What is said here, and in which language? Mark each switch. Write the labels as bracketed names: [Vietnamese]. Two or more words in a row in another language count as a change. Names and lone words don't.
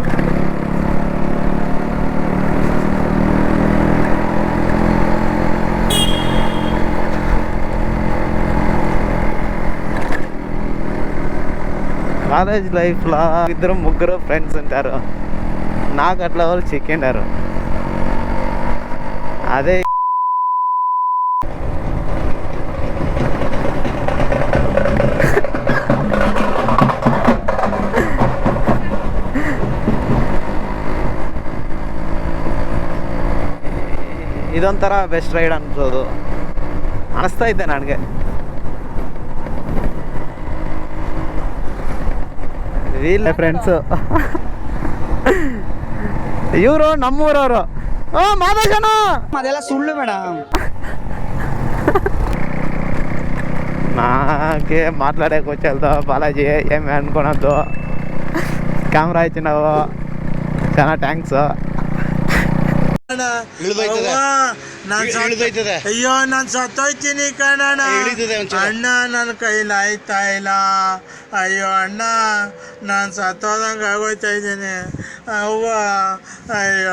[English] college lifeలో [Telugu] ఇద్దరు ముగ్గురు ఫ్రెండ్స్ ఉంటారు. నాకు అట్లా వాళ్ళు చిక్కిండారు. [Kannada] అదే ಇದೊಂಥರ [English] best ride [Kannada] ಅನ್ಸೋದು ಅನಿಸ್ತೈತೆ ನನಗೆ. ಇಲ್ಲ ಫ್ರೆಂಡ್ಸು ಇವರು ನಮ್ಮೂರವರು. ಮಾದೇಶನು ಅದೆಲ್ಲ ಸುಳ್ಳು ಮೇಡಮ್. [Telugu] నాకే మాట్లాడేకి వచ్చేదో బాలాజీ ఏమి అనుకున్నదో. కెమెరా ఇచ్చినావు, చాలా థ్యాంక్స్. [Kannada] ಅಯ್ಯೋ ನಾನು ಸತ್ತೋಯ್ತೀನಿ ಕಣಣ್ಣ. ಅಣ್ಣ ನನ್ನ ಕೈಲಿ ಆಯ್ತಾ ಇಲ್ಲ. ಅಯ್ಯೋ ಅಣ್ಣ ನಾನು ಸತ್ತೋದಂಗೆ ಆಗೋಯ್ತಾ ಇದ್ದೀನಿ. ಅವ್ವ ಅಯ್ಯೋ.